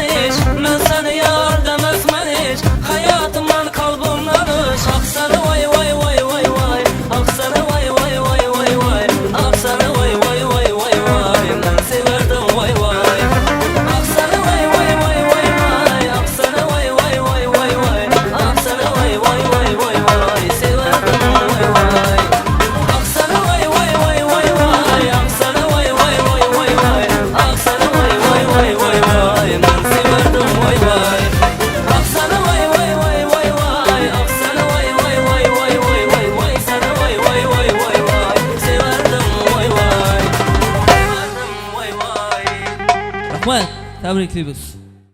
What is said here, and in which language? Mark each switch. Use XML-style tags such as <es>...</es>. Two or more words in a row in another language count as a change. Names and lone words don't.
<tr>hiç, ben seni yar demezmen hiç, hayatımdan kalbimden hiç. Ah sana vay vay vay vay vay, ah sana vay vay vay vay vay, ah sana vay vay vay vay vay, ben severdim vay vay. Ah sana vay vay vay vay vay, ah sana vay vay vay vay vay, ah sana vay vay vay vay vay, severdim vay vay. Ah sana vay vay vay vay vay, ah sana vay vay vay vay vay, ah sana vay vay vay vay vay, ben severdim vay vay. Ah sana vay vay vay vay vay, ah sana vay vay vay vay vay vay vay, sana vay vay vay vay vay, severdim vay vay. Severdim vay vay.</tr> <uz>Rahmat, tabriklaymiz.</uz>